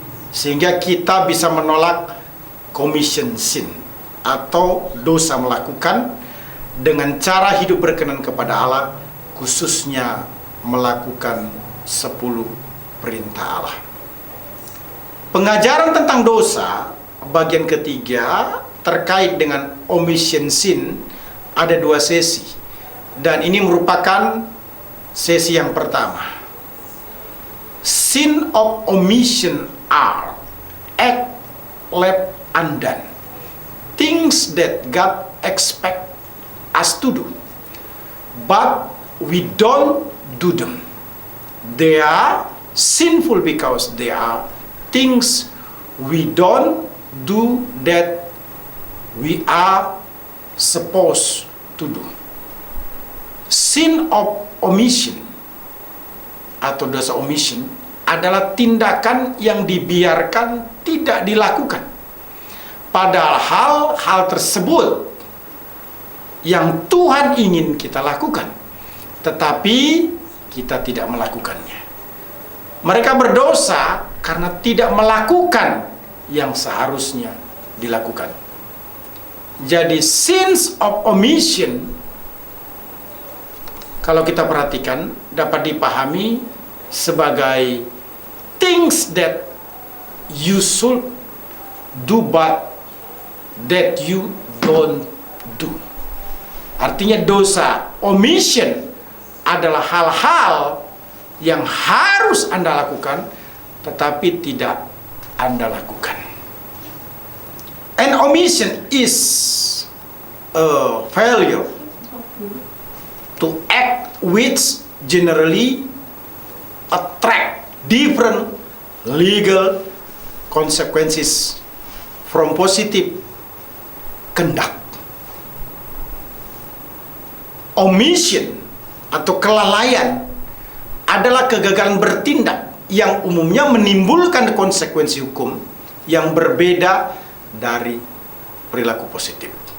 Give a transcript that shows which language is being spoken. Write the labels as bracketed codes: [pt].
[id] Sehingga kita bisa menolak commission sin atau dosa melakukan dengan cara hidup berkenan kepada Allah, khususnya melakukan 10 perintah Allah. Pengajaran tentang dosa bagian ketiga terkait dengan omission sin ada 2 sesi, dan ini merupakan sesi yang pertama. [en] Sin of omission are act left undone, things that God expect us to do but we don't do them. They are sinful because they are things we don't do that we are supposed to do. [id] Sin of omission atau dosa omission adalah tindakan yang dibiarkan tidak dilakukan. Padahal hal tersebut yang Tuhan ingin kita lakukan, tetapi kita tidak melakukannya. Mereka berdosa karena tidak melakukan yang seharusnya dilakukan. Jadi sins of omission, kalau kita perhatikan, dapat dipahami sebagai [en] things that you should do but that you don't do. [id] Artinya dosa omission adalah hal-hal yang harus Anda lakukan tetapi tidak Anda lakukan. [en] An omission is a failure to act which generally attract different legal consequences from positive conduct. [id] Omission atau kelalaian adalah kegagalan bertindak yang umumnya menimbulkan konsekuensi hukum yang berbeda dari perilaku positif.